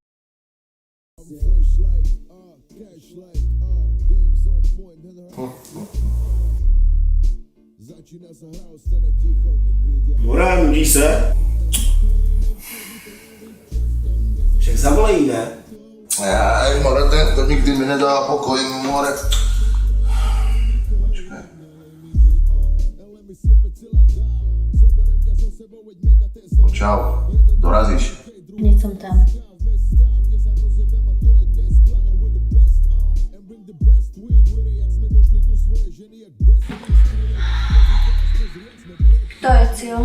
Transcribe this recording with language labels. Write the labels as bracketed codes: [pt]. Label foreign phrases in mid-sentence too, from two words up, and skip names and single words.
[cs] Dvora, nudí se? Však zavolej, ne? [sk] More, to nikdy mi nedá pokoj, more. [cs] Počkej. No čau, dorazíš. [sk] Hneď som tam. [cs] To je cíl.